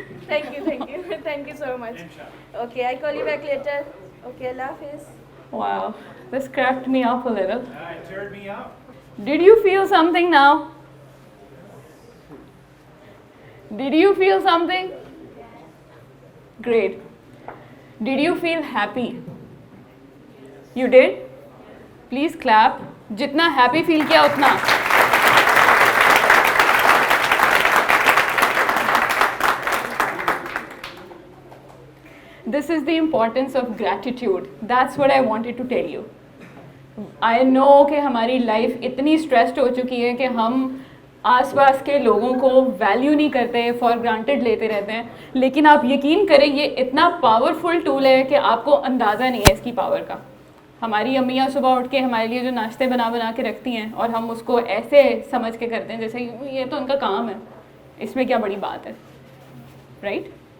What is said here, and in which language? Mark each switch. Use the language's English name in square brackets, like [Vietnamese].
[English] Thank you so much. Okay I call you back later. Okay अल्लाह हाफिज़. Wow. This cracked me up a little. It cheered me up. Did you feel something now? Did you feel something? Great. Did you feel happy? You did? Please clap. [Hindi] जितना happy feel किया उतना. [English] This is the importance of gratitude. That's what I wanted to tell you. I know [Hindi] कि हमारी life इतनी stressed हो चुकी है कि हम आसपास के लोगों को वैल्यू नहीं करते, फॉर ग्रांटेड लेते रहते हैं, लेकिन आप यकीन करें ये इतना पावरफुल टूल है कि आपको अंदाज़ा नहीं है इसकी पावर का. हमारी अम्मियाँ सुबह उठ के हमारे लिए जो नाश्ते बना बना के रखती हैं और हम उसको ऐसे समझ के करते हैं जैसे ये तो उनका काम है, इसमें क्या बड़ी बात है, राइट?